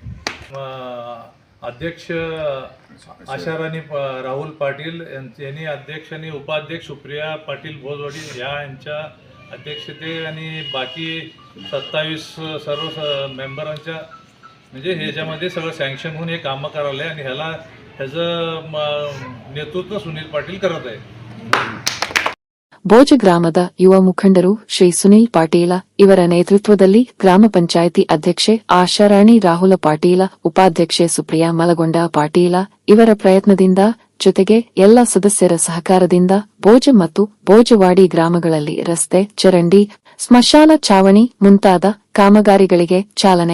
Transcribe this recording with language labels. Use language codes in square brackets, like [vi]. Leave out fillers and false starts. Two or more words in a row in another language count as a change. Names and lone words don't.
[mr] अध्यक्ष आशाराणी राहुल पाटील यांनी अध्यक्ष आणि उपाध्यक्ष सुप्रिया पाटील भोजवाडी यांच्या अध्यक्षते आणि बाकी 27 सर्व मेंबरांच्या म्हणजे ह्याच्यामध्ये सगळं सँक्शन होऊन हे कामं करायला आहे. आणि ह्याचं नेतृत्व सुनील पाटील करत आहे. [kn] ಬೋಜ ಗ್ರಾಮದ ಯುವ ಮುಖಂಡರು ಶ್ರೀ ಸುನೀಲ್ ಪಾಟೀಲ ಇವರ ನೇತೃತ್ವದಲ್ಲಿ ಗ್ರಾಮ ಪಂಚಾಯಿತಿ ಅಧ್ಯಕ್ಷೆ ಆಶಾರಾಣಿ ರಾಹುಲ ಪಾಟೀಲ, ಉಪಾಧ್ಯಕ್ಷೆ ಸುಪ್ರಿಯಾ ಮಲಗೊಂಡ ಪಾಟೀಲ ಇವರ ಪ್ರಯತ್ನದಿಂದ ಜೊತೆಗೆ ಎಲ್ಲ ಸದಸ್ಯರ ಸಹಕಾರದಿಂದ ಬೋಜ ಮತ್ತು ಬೋಜವಾಡಿ ಗ್ರಾಮಗಳಲ್ಲಿ ರಸ್ತೆ, ಚರಂಡಿ, ಸ್ಮಶಾನ ಚಾವಣಿ ಮುಂತಾದ ಕಾಮಗಾರಿಗಳಿಗೆ ಚಾಲನೆ.